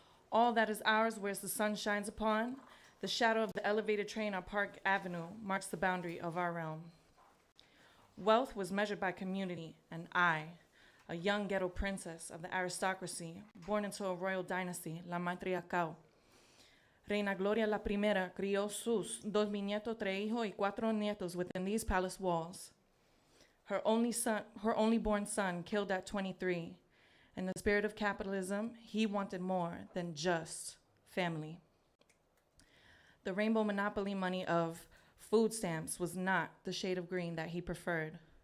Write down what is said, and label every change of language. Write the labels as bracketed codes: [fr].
[en] All that is ours where the sun shines upon, the shadow of the elevated train on Park Avenue marks the boundary of our realm. Wealth was measured by community, and I, a young ghetto princess of the aristocracy, born into a royal dynasty, [es] la matriarcado. Reina Gloria la Primera crió sus 2 nietos, 3 hijos, y 4 nietos [en] within these palace walls. Her only born son killed at 23. In the spirit of capitalism, he wanted more than just family. The rainbow monopoly money of food stamps was not the shade of green that he preferred.